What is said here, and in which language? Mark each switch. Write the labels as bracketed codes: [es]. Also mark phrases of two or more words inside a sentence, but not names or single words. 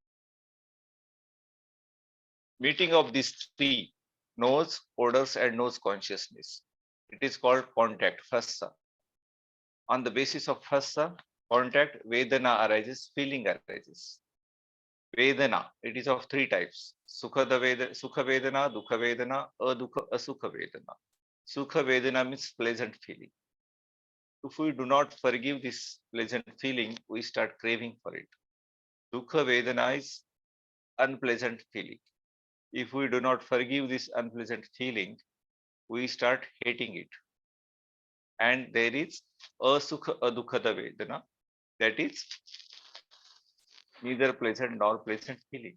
[en] Meeting of these three, nose, odors, and nose consciousness, it is called contact, phassa. On the basis of phassa, contact, Vedana arises, feeling arises. Vedana, it is of three types. [pi] Sukha Vedana, Dukha Vedana, Adukha, Asukha Vedana. Sukha Vedana [en] means pleasant feeling. If we do not forgive this pleasant feeling, we start craving for it. [pi] Dukha Vedana [en] is unpleasant feeling. If we do not forgive this unpleasant feeling, we start hating it. [pi] And there is Asukha Adukhada Vedana, [en] that is neither pleasant nor pleasant feeling.